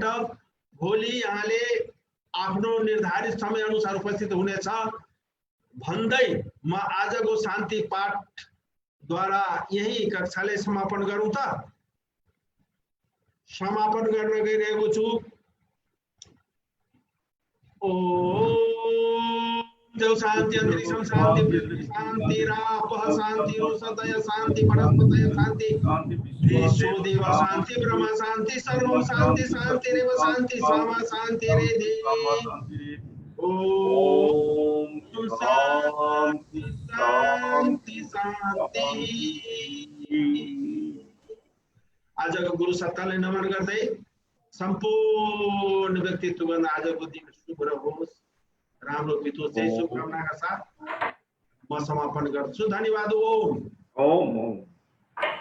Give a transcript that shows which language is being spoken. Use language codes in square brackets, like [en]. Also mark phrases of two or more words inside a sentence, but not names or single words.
[ne] भोलि यहाँले आफ्नो निर्धारित समय अनुसार उपस्थित हुनेछ भन्दै म आजको शान्ति पाठद्वारा यही कक्षालाई समापन गरौँ त। समापन गर्न गइरहेको छु। [sa] देव शान्ति, अंतरिक्षम शान्ति, पृथ्वी शान्ति, रापः शान्ति, सदय शान्ति, वनस्पतय शान्ति, विश्व देव शान्ति, ब्रह्म शान्ति, सर्वं शान्ति, शान्तिरेव शान्ति, सामा शान्तिरेधि। ओम शान्ति शान्ति शान्ति। [ne] आजको गुरु सत्तालाई नमन गर्दै सम्पूर्ण व्यक्तित्वगण आजको दिन शुभ रहोस्, राम्रो बितोस्, त्यही शुभकामनाका साथ म समापन गर्छु। धन्यवाद। ओम।